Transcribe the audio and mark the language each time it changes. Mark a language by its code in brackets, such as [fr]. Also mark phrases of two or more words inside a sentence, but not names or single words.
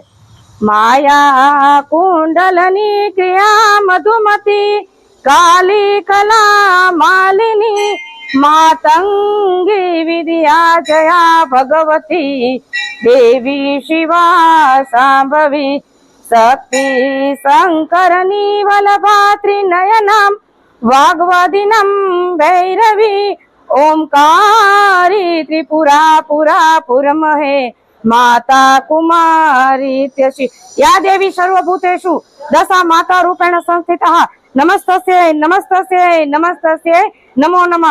[sa] माया कुंडलनी क्रिया मधुमती काली कला मालिनी मातंगी विद्या जया भगवती देवी शिवा सांभवी शक्ति शंकरनी वल्लभा त्रिनयनम वाग्वादिनम भैरवी ओंकारी त्रिपुरा पुरा पुरमहे माता कुमारी त्यसि या देवी सर्वभूतेषु दशा माता रूपेण संस्थितः नमस्तस्यै नमस्तस्यै नमस्तस्यै नमो नमः।